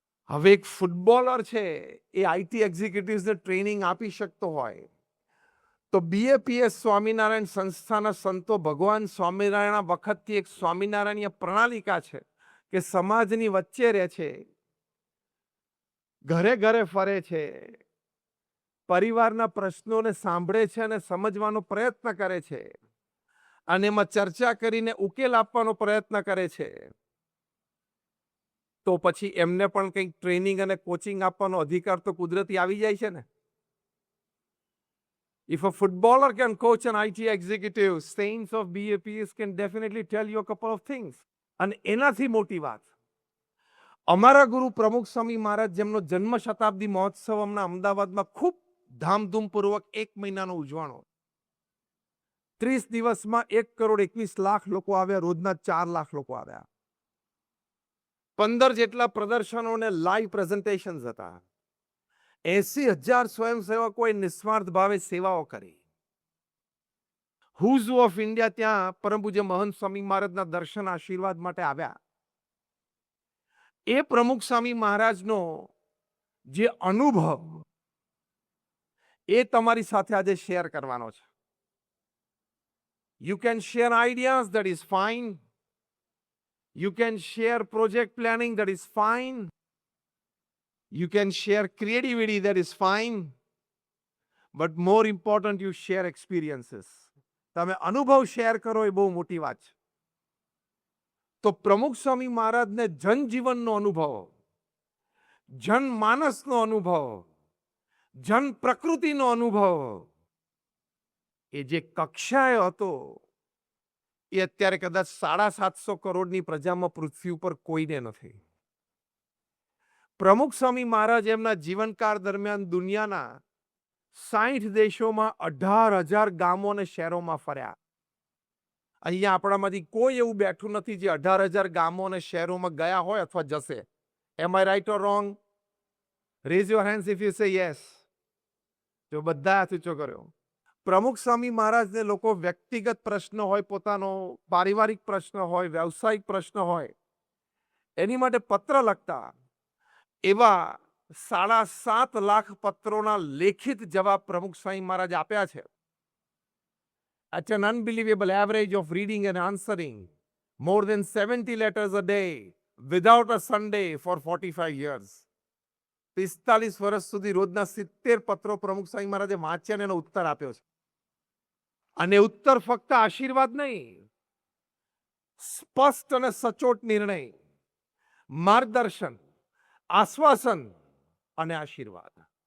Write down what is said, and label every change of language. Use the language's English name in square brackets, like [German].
[Gujarati] હવે એક ફૂટબોલર છે, એ આઈટી એક્ઝિક્યુટિવ્સને ટ્રેનિંગ આપી શકતો હોય તો બીએપીએસ સ્વામિનારાયણ સંસ્થાના સંતો ભગવાન સ્વામિનારાયણ વખતથી એક સ્વામિનારાયણીય પ્રણાલિકા છે કે સમાજની વચ્ચે રહે છે, ઘરે ઘરે ફરે છે, પરિવારના પ્રશ્નોને સાંભળે છે અને સમજવાનો પ્રયત્ન કરે છે અને એમાં ચર્ચા કરીને ઉકેલ આપવાનો પ્રયત્ન કરે છે. તો પછી એમને પણ કંઈક ટ્રેનિંગ અને કોચિંગ આપવાનો અધિકાર તો કુદરતી આવી જાય છે ને. [English] If a footballer can coach an IT executive, saints of BAPS can definitely tell you a couple of things. [Gujarati] અને એનાથી મોટી વાત, અમારા ગુરુ પ્રમુખ સ્વામી મહારાજ, જેમનો જન્મ શતાબ્દી મહોત્સવ હમણાં અમદાવાદમાં ખૂબ ધામધૂમપૂર્વક 1 મહિનાનો ઉજવાણો. 30 દિવસમાં 1,21,00,000 લોકો આવ્યા, રોજના 4 લાખ લોકો આવ્યા. 15 જેટલા પ્રદર્શનો અને લાઈવ પ્રેઝન્ટેશન્સ હતા. 80,000 સ્વયંસેવકોએ નિસ્વાર્થ ભાવે સેવાઓ કરી. હુઝ ઓફ ઇન્ડિયા ત્યાં પરમ પૂજ્ય મહંત સ્વામી મહારાજના દર્શન આશીર્વાદ માટે આવ્યા. એ પ્રમુખ સ્વામી મહારાજનો જે અનુભવ એ તમારી સાથે આજે શેર કરવાનો છે. [English] You can share ideas, that is fine. You can share project planning, that is fine. You can share creativity, that is fine. But more important, you share experiences. [Gujarati] તમે અનુભવ શેર કરો એ બહુ મોટી વાત છે. તો પ્રમુખ સ્વામી મહારાજને જનજીવનનો અનુભવ, જનમાનસનો અનુભવ, જન પ્રકૃતિનો અનુભવ એ જે કક્ષાએ હતો એ અત્યારે કદાચ 750 કરોડની પ્રજામાં પૃથ્વી ઉપર કોઈને નથી. પ્રમુખ સ્વામી મહારાજ એમના જીવનકાળ દરમિયાન દુનિયાના 60 દેશોમાં 18,000 ગામો અને શહેરોમાં ફર્યા. અહીંયા આપણામાંથી કોઈ એવું બેઠું નથી જે 18,000 ગામો અને શહેરોમાં ગયા હોય અથવા જશે. [English] Am I right or wrong? Raise your hands if you say yes. [Gujarati] જો બધા હાથ ઊંચો કર્યો. પ્રમુખ સ્વામી મહારાજને લોકો વ્યક્તિગત પ્રશ્ન હોય, પોતાનો પારિવારિક પ્રશ્ન હોય, વ્યવસાયિક પ્રશ્ન હોય, એની માટે પત્ર લખતા. એવા 7.5 લાખ પત્રોના લેખિત જવાબ પ્રમુખ સ્વામી મહારાજ આપ્યા છે. [English] At an unbelievable average of reading and answering more than 70 letters a day without a Sunday for 45 years. [Gujarati] 45 વર્ષ સુધી રોજના 70 પત્રો પ્રમુખ સ્વામી મહારાજે વાંચ્યા અને એનો ઉત્તર આપ્યો છે. અને ઉત્તર ફક્ત આશીર્વાદ નહીં, સ્પષ્ટ અને સચોટ નિર્ણય, માર્ગદર્શન, આશ્વાસન અને આશીર્વાદ.